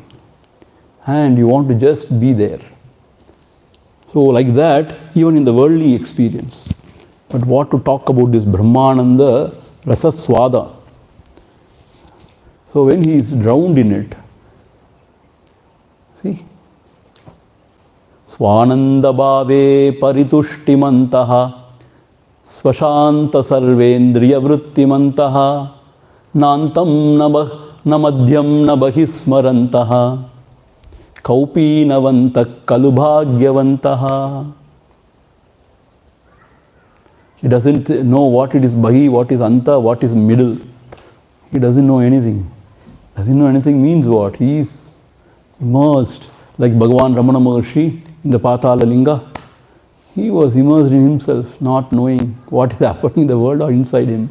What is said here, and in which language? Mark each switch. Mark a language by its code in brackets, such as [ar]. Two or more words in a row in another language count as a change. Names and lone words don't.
[en] And you want to just be there. So like that, even in the worldly experience. But what to talk about this [sa] Brahmananda Rasa Swada. [en] So when he is drowned in it, see, [sa] Swananda bhave paritushtimantaha Svashanta sarvendriya vrittimantaha Nantam namadhyam nabhismarantaha Kaupinavantak kalubhagyavantaha. [en] He doesn't know what it is Bahi, what is Anta, what is middle. He doesn't know anything. Doesn't know anything means what? He is immersed, like Bhagavan Ramana Maharshi in the Patala Linga. He was immersed in himself, not knowing what is happening in the world or inside him.